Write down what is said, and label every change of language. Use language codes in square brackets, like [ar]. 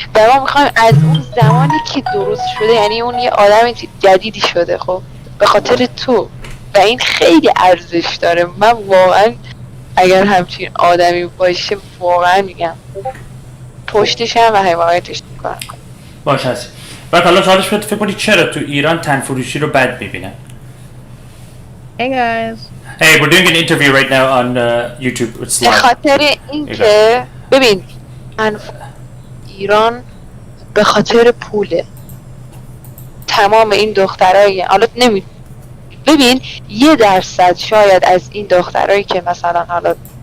[fa] و ما میخوایم از اون زمانی که درست شده یعنی اون یه آدم جدیدی شده خب به خاطر تو و این خیلی ارزش داره. من واقعا اگر همچین آدمی باشه واقعا میگم پشتش هم و حمایتش میکنم. باشه هستی. بعد حالا سوالش بود فکر کنی چرا تو ایران تن فروشی رو بد میبینن؟ [en] Hey guys. Hey, we're doing an interview right now on YouTube. It's [fa] به [en] live. [fa] خاطر اینکه ببین ایران به خاطر پوله تمام این دخترای حالا ببین 1% شاید از این دخترایی که مثلا حالا